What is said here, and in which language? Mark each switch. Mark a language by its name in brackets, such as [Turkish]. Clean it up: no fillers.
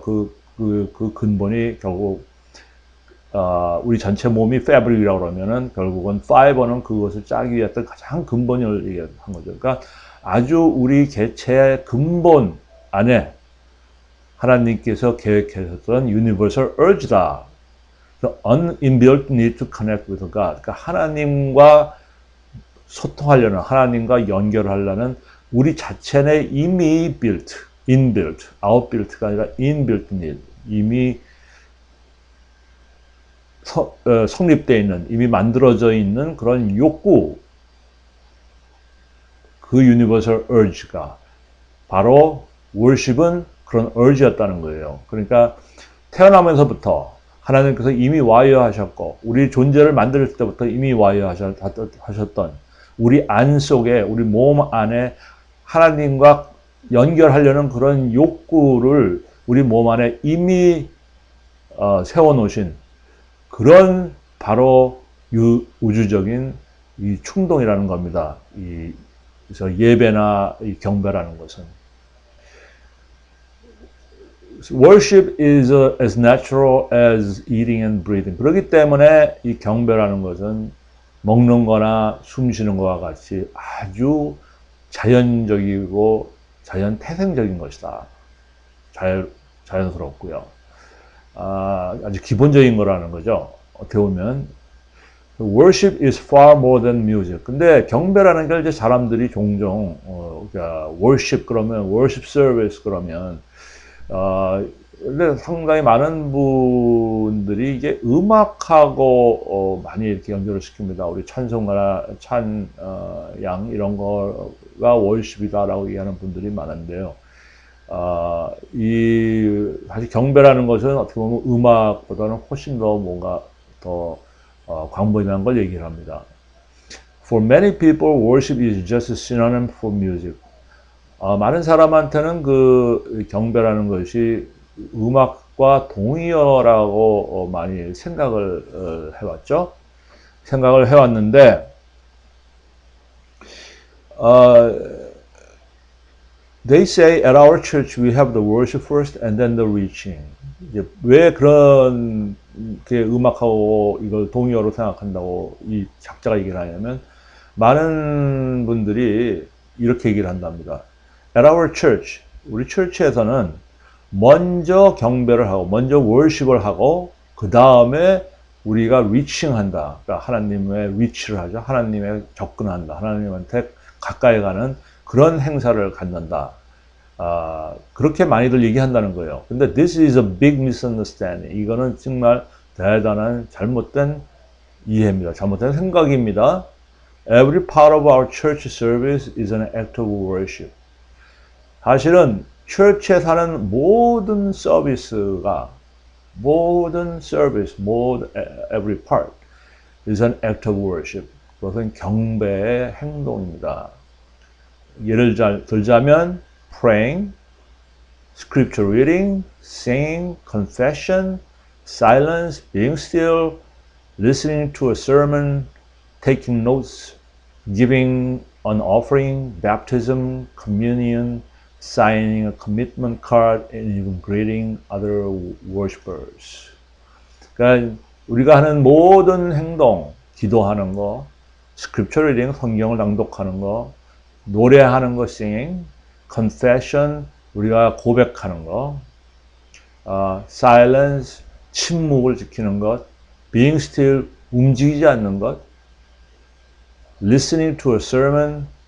[Korean] 그 근본이 결국 우리 전체 몸이 fabric이라고 그러면은 결국은 fiber는 그것을 짜기 위했던 가장 근본을 얘기한 거죠. 그러니까 아주 우리 개체의 근본 안에 하나님께서 계획하셨던 [English] universal urge [Korean] 다. [English] The inbuilt need to connect with God. [Korean] 그러니까 하나님과 소통하려는, 하나님과 연결하려는 우리 자체의 이미 built, inbuilt, outbuilt가 아니라 [English] inbuilt need, [Korean] 이미 성립되어 있는, 이미 만들어져 있는 그런 욕구, 그 universal urge가 바로 worship은 그런 urge였다는 거예요. 그러니까 태어나면서부터 하나님께서 이미 와이어하셨고 우리 존재를 만들 때부터 이미 와이어하셨던 우리 안 속에, 우리 몸 안에 하나님과 연결하려는 그런 욕구를 우리 몸 안에 이미 세워놓으신 그런 바로 우주적인 이 충동이라는 겁니다. 그래서 예배나 이 경배라는 것은. [English] Worship is as natural as eating and breathing. [Korean] 그렇기 때문에 이 경배라는 것은 먹는 거나 숨 쉬는 것과 같이 아주 자연적이고 자연태생적인 것이다. 자연스럽고요. 아주 기본적인 거라는 거죠. 어떻게 보면 [English] worship is far more than music. [Korean] 근데 경배라는 걸 이제 사람들이 종종 그러니까 worship 그러면 worship service 그러면 근데 상당히 많은 분들이 이게 음악하고 많이 이렇게 연결을 시킵니다. 우리 찬송가나 찬양 이런 거가 월십이다라고 얘기하는 분들이 많은데요. 사실 경배라는 것은 어떻게 보면 음악보다는 훨씬 더 뭔가 더 광범위한 걸 얘기를 합니다. [English] For many people, worship is just a synonym for music. [Korean] 많은 사람한테는 그 경배라는 것이 음악과 동의어라고 많이 생각을 해왔죠. 생각을 해왔는데, [English] they say at our church we have the worship first and then the reaching. [Korean] 이제 왜 그런 게 음악하고 이걸 동의어로 생각한다고 이 작자가 얘기를 하냐면, 많은 분들이 이렇게 얘기를 한답니다. [English] At our church, [Korean] 우리 처치에서는 먼저 경배를 하고, 먼저 월십을 하고, 그 다음에 우리가 리칭한다. 그러니까 하나님의 리치를 하죠. 하나님에 접근한다. 하나님한테 가까이 가는 그런 행사를 갖는다. 그렇게 많이들 얘기한다는 거예요. 근데 [English] this is a big misunderstanding. [Korean] 이거는 정말 대단한 잘못된 이해입니다. 잘못된 생각입니다. [English] Every part of our church service is an act of worship. [Korean] 사실은 처치에 사는 모든 서비스가 모든 서비스, [English] every part is an act of worship. [Korean] 그것은 경배의 행동입니다. 예를 들자면 [English] praying, scripture reading, singing, confession, silence, being still, listening to a sermon, taking notes, giving an offering, baptism, communion, signing a commitment card, and even greeting other worshipers. [Korean] 그러니까 우리가 하는 모든 행동, 기도하는 거, scripture reading, 성경을 낭독하는 거, 노래하는 거, singing, confession, 우리가 고백하는 거, silence, 침묵을 지키는 것, being still, 움직이지 않는 것, [English] listening to a sermon,